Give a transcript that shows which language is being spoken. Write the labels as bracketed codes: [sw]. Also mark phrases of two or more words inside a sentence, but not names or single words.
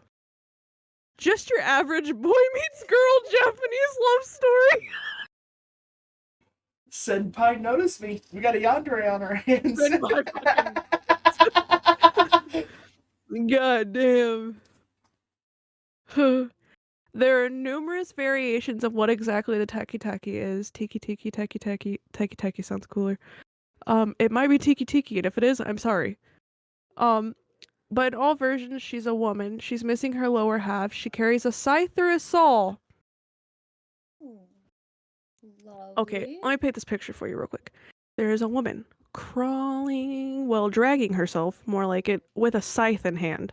[en] Just your average boy meets girl Japanese love story. Senpai, notice me. We got a yandere on our hands. God damn. There are numerous variations of what exactly the Teke Teke is. Teke Teke, Teke Teke. Teke Teke sounds cooler. It might be Tiki Tiki, and if it is, I'm sorry. But in all versions, she's a woman. She's missing her lower half. She carries a scythe or a saw. Lovely. Okay, let me paint this picture for you real quick. There is a woman crawling, well, dragging herself, more like it, with a scythe in hand.